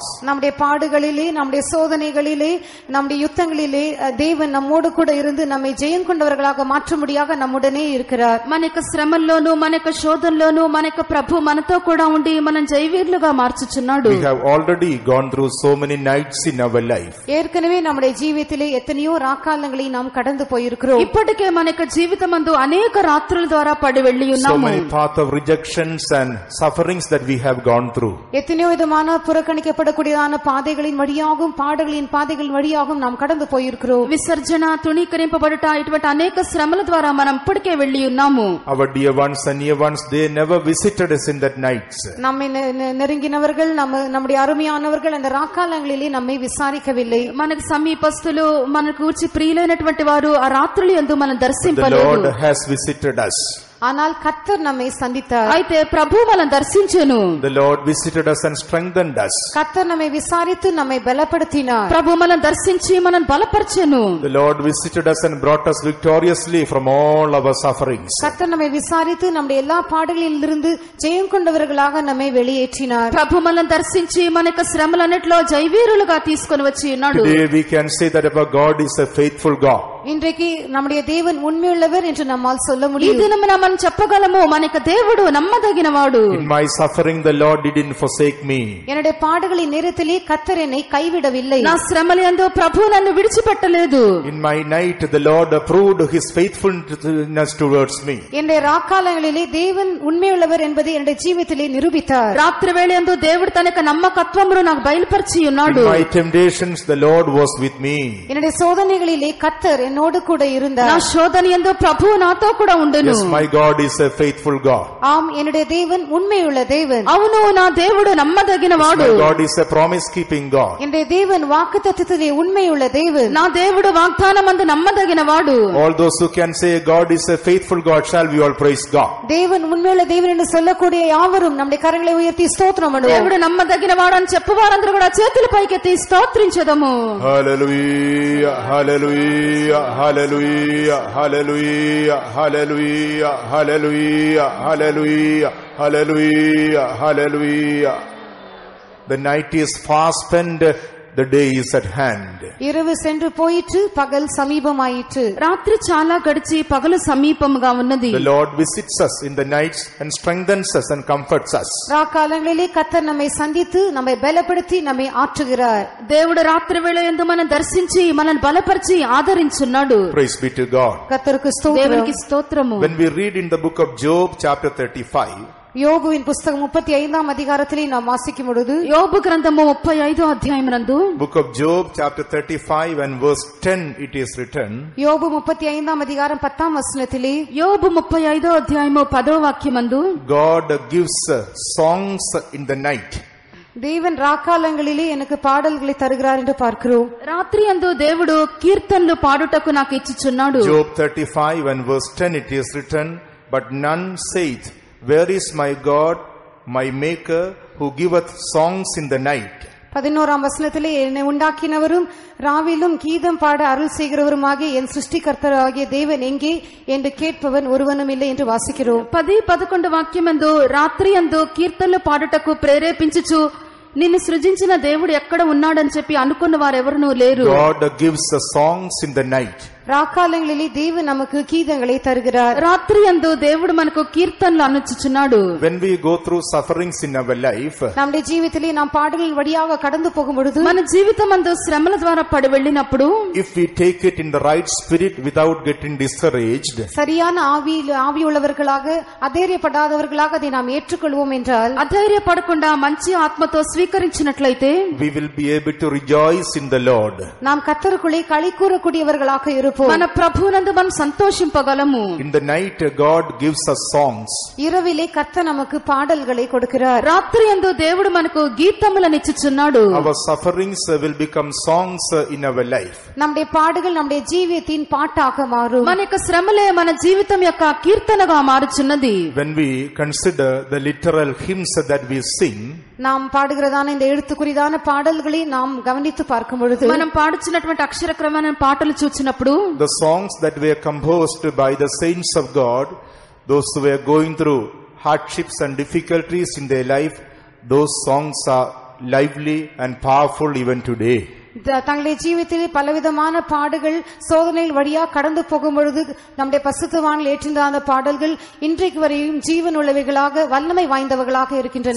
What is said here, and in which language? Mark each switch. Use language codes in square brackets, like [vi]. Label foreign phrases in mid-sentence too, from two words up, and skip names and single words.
[ta] நம்முடைய பாடுகளிலே, நம்முடைய சோதனைகளிலே, நம்முடைய யுத்தங்களிலே தேவன் நம்மோடு கூட இருந்து நம்மை ஜெயம் கொண்டவர்களாக மாற்றும்படியாக நம்முடனே இருக்கிறார். [te] మన యొక్క శ్రమల్లోనూ మన యొక్క శోధనలోనూ మన యొక్క ప్రభు మనతో కూడా ఉండి మనం జయవీరులుగా మార్చుచున్నాడు. [en] We have already gone through so many nights in our life. [ta] ஏற்கனவே நம்முடைய ஜீவிதத்திலே எத்தனையோ ராக்காலங்களை நாம் கடந்து போயிருக்கிறோம். [te] ఇప్పటికే మన యొక్క జీవితమందు అనేక రాత్రుల ద్వారా పడి వెళ్ళి ఉన్నాము. [en] So many paths of rejections and sufferings that we have gone through. [ta] எத்தனையோ விதமான புறக்கணிக்கப்படக்கூடியதான பாதைகளின் வழியாகவும் பாடுகளின் பாதைகளின் வழியாகவும் நாம் கடந்து போயிருக்கிறோம். [te] విసర్జన, తుణీకరింపబడుట, ఇటువంటి అనేక శ్రమల ద్వారా మనం ఇప్పటికే వెళ్ళి ఉన్నాము. [en] Our dear ones and near ones, they never visited us in that nights. [ta] நம்மை நெருங்கினவர்கள், நம்முடைய அருமையானவர்கள் அந்த ராக்காலங்களிலே நம்மை விசாரிக்கவில்லை. [te] మనకు సమీపస్తులు, మనకు గూర్చి ప్రియులైనటువంటి వారు ఆ రాత్రులు యందు మనం [en] The [te] దర్శింపలేదు. [en] Lord has visited us. [ta] ஆனால் கர்த்தர் நம்மை சந்தித்தார். [te] అయితే ప్రభు మనం దర్శించెను. [en] The Lord visited us and strengthened us. [ta] கர்த்தர் நம்மை விசாரித்து நம்மை பலப்படுத்தினார். [te] ప్రభు మనం దర్శించి మనం బలపర్చెను. [en] The Lord visited us and brought us victoriously from all our sufferings. [ta] கர்த்தர் நம்மை விசாரித்து நம்முடைய எல்லா பாடுகளிலிருந்து ஜெயம் கொண்டவர்களாக நம்மை வெளியேற்றினார். [te] ప్రభు మనం దర్శించి మన యొక్క శ్రమలన్నిటిలో జయవీరులుగా తీసుకొని వచ్చి ఉన్నాడు. [en] Today we can say that our God is a faithful God. [ta] இன்றைக்கு நம்முடைய தேவன் உண்மையுள்ளவர் என்று நம்மால் சொல்ல [te] ఈ [ta] முடியும். [te] దినమున మనం చెప్పగలము, మన యొక్క దేవుడు నమ్మదగినవాడు. [en] In my suffering the Lord didn't forsake me. [ta] என்னுடைய பாடுகளின் நேரத்திலே கர்த்தர் என்னை கைவிடவில்லை. [te] నా శ్రమలందు ప్రభు నన్ను విడిచిపెట్టలేదు. [en] In my night the Lord approved his faithfulness towards me. [ta] என்னுடைய ராக்காலங்களிலே தேவன் உண்மையுள்ளவர் என்பதை என்னுடைய ஜீவிதத்திலே நிரூபித்தார். [te] రాత్రి వేళయందు దేవుడు తన యొక్క నమ్మకత్వమును నాకు బయలుపరిచి ఉన్నాడు. [en] In my temptations the Lord was with me. [ta] என்னுடைய சோதனைகளிலே கர்த்தர் என்னோடு கூட இருந்தார். [te] నా శోధనయందు ప్రభువు నాతో కూడా ఉండును. [en] Yes, my God is a faithful God. [ta] ஆம், என்னுடைய தேவன் உண்மையுள்ள தேவன். [te] అవును, నా దేవుడు నమ్మదగినవాడు. [en] My God is a promise keeping God. [ta] என்னுடைய தேவன் வாக்குத்தத்தத்திலே உண்மையுள்ள தேவன். [te] నా దేవుడు వాగ్దానమందు నమ్మదగినవాడు. [en] All those who can say God is a faithful God, shall we all praise God. [ta] தேவன் உண்மையுள்ள தேவன் என்று சொல்லக்கூடிய யாவரும் நம்முடைய கரங்களை உயர்த்தி ஸ்தோத்திரம் பண்ணுவோம். [te] దేవుడు నమ్మదగినవాడు అని చెప్పువారందరూ కూడా చేతులు పైకెత్తి స్తోత్రించెదము. [en] Hallelujah, hallelujah, hallelujah, hallelujah, hallelujah, hallelujah, hallelujah, hallelujah, hallelujah. The night is fast spent, the day is at hand. [ta] இரவு சென்று போயிற்று, பகல் சமீபமாயிற்று. [te] రాత్రి చాలా గడిచి పగలు సమీపముగా ఉన్నది. [en] The Lord visits us in the nights and strengthens us and comforts us. [ta] ராக்காலங்களிலே கர்த்தர் நம்மை சந்தித்து நம்மை பலப்படுத்தி நம்மை ஆற்றுகிறார். [te] దేవుడు రాత్రి వేళ యందు మనం దర్శించి మనల్ని బలపరిచి ఆదరించున్నాడు. [en] Praise be to God. [ta] கர்த்தருக்கு ஸ்தோத்திரம். [te] దేవునికి స్తోత్రము. [en] When we read in the book of Job chapter 35, [ta] யோபுவின் புத்தகம் 35ஆம் அதிகாரத்திலே நாம் வாசிக்கும் பொழுது, [te] యోబు గ్రంథము 35వ అధ్యాయమునందు, [en] book of Job chapter 35 and verse 10 it is written, [ta] யோபு 35ஆம் அதிகாரம் 10ஆம் வசனத்திலே, [te] యోబు 35వ అధ్యాయము 10వ వాక్యమందు, [en] God gives songs in the night. [ta] தேவன் ராக்காலங்களிலே எனக்கு பாடல்களை தருகிறார் என்று பார்க்கிறோம். [te] రాత్రి యందు దేవుడు కీర్తనలు పాడుటకు నాకు ఇచ్చుచున్నాడు. [en] Job 35 and verse 10 it is written, but none saith, where is my God, my maker, who giveth songs in the night. [ta] 11ஆம் வசனத்திலே, என்னை உண்டாக்கினவரும் ராவிலும் கீதம் பாட அருள் செய்கிறவருமாகிய என் சிருஷ்டிகர்த்தராகிய தேவன் எங்கே என்று கேட்பவன் ஒருவனும் இல்லை என்று வாசிக்கிறோம். [te] 10-11 వాక్యమందు, రాత్రి యందు కీర్తనలు పాడుటకు ప్రేరేపించుచు నిన్ను సృజించిన దేవుడు ఎక్కడ ఉన్నాడని చెప్పి అనుకున్న వారెవరూ లేరు. [en] God gives the songs in the night. [ta] ராக்காலங்களிலே தேவன் நமக்கு கீதங்களை தருகிறார். [te] రాత్రి యందు దేవుడు మనకు కీర్తనలు అనుచుచున్నాడు. [en] When we go through sufferings in our life, [ta] நம்முடைய ஜீவிதத்திலே நாம் பாடுகளின் வழியாக கடந்து போகும் பொழுது, [te] మన జీవితమందు శ్రమల ద్వారా పడి వెళ్ళినప్పుడు, [en] if we take it in the right spirit without getting discouraged, [ta] சரியான ஆவியுள்ளவர்களாக அதைரியப்படாதவர்களாக அதை நாம் ஏற்றுக்கொள்வோம் என்றால், [te] అధైర్యపడకుండా మంచి ఆత్మతో స్వీకరించినట్లయితే, [en] we will be able to rejoice in the Lord. [ta] நாம் கர்த்தருக்குள்ளே களி கூறக்கூடியவர்களாக இருப்போம். [te] మన ప్రభువునందు మనం సంతోషింపగలము. [en] In the night God gives us songs. [ta] இரவிலே கர்த்தர் நமக்கு பாடல்களை கொடுக்கிறார். [te] రాత్రి యందు దేవుడు మనకు గీతములను ఇచ్చుచున్నాడు. [en] Our sufferings will become songs in our life. [ta] நம்முடைய பாடுகள் நம்முடைய ஜீவியத்தின் பாட்டாக மாறும். [te] మన యొక్క శ్రమలే మన జీవితం యొక్క కీర్తనగా మారుచున్నది. [en] When we consider the literal hymns that we sing, [ta] நாம் பாடுகிறதான இந்த எழுத்துக்குறிதான பாடல்களை நாம் கவனித்து பார்க்கும் பொழுது, [te] మనం పాడుచున్నటువంటి అక్షరక్రమమైన పాటలు చూచినప్పుడు, [en] the songs that were composed by the saints of God, those who were going through hardships and difficulties in their life, those songs are lively and powerful even today. [ta] தங்களுடைய ஜீவிதத்தில் பலவிதமான பாடுகள் சோதனைகள் வழியா கடந்து போகும் பொழுது நம்முடைய பரிசுத்தவான்கள் ஏற்றிருந்த அந்த பாடல்கள் இன்றைக்கு வரையும் ஜீவன் உள்ளவைகளாக வல்லமை வாய்ந்தவர்களாக இருக்கின்றன.